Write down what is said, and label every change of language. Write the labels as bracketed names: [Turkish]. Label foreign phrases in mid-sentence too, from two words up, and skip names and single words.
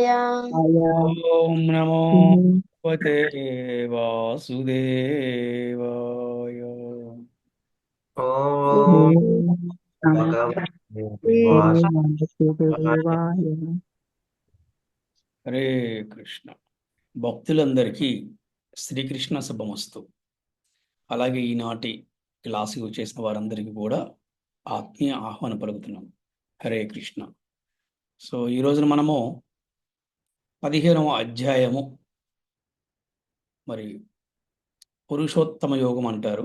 [Sanskrit] ओम नमो भगवते वासुदेवाय। ॐ भगवते वासुदेवाय। [Telugu] హరే కృష్ణ. భక్తులందరికీ శ్రీకృష్ణ శుభమస్తు. అలాగే ఈనాటి క్లాసుకు వచ్చేసిన వారందరికీ కూడా ఆత్మీయ ఆహ్వానం పలుకుతున్నాం. హరే కృష్ణ. సో ఈ రోజున మనము 15వ అధ్యాయము, మరి పురుషోత్తమ యోగం అంటారు.